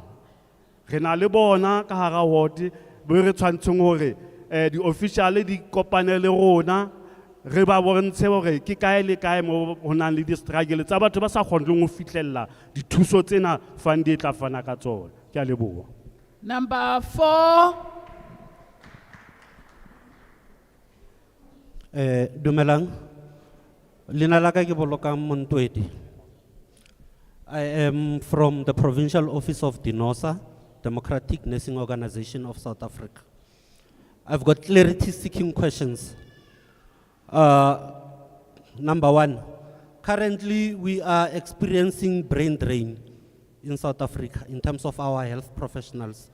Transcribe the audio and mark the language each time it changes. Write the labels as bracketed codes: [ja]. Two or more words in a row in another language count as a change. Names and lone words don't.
[st] Re na le bona ka hara ward bo re tshwantseng hore di official di kopane le rona, re ba bontshe hore ke kae le kae mo ho nang le di struggle tsa batho ba sa kgoneng ho fihlella dithuso tsena fund e tla fana ka tsona. Ke a leboha. [en] Number 4. [st] Dumelang. Lina la ka ke Bolokang Montwedi. [en] I am from the Provincial Office of DINOSA, Democratic Nursing Organization of South Africa. I've got clarity-seeking questions. Number 1, currently we are experiencing brain drain in South Africa in terms of our health professionals.